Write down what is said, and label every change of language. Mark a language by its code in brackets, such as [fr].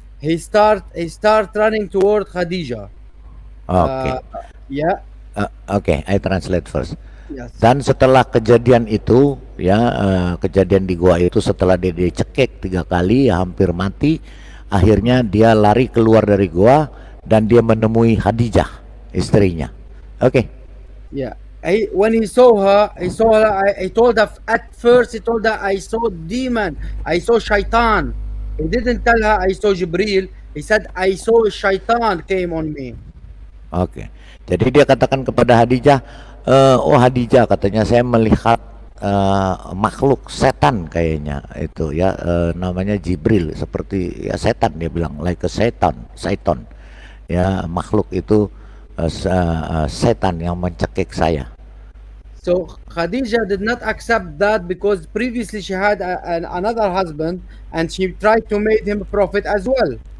[en] He start running toward Khadija. Oke. Yeah. Oke, I translate first. Yes. [id] Dan setelah kejadian itu ya, kejadian di gua itu, setelah dia dicekik 3 kali ya, hampir mati, akhirnya dia lari keluar dari gua dan dia menemui Khadijah, istrinya. Oke. Yeah. [en] When he saw her, I told her at first. He told her, "I saw demon. I saw shaitan." He didn't tell her I saw Jibril. He said, "I saw shaitan came on me." [id] Oke. Jadi dia katakan kepada Khadijah, oh Khadijah, katanya, saya melihat makhluk setan kayaknya itu ya, namanya Jibril, seperti ya setan, dia bilang [en] like a Satan [id] ya, makhluk itu setan yang mencekik saya. [en] So Khadija did not accept that because previously she had another husband and she tried to make him a prophet as well.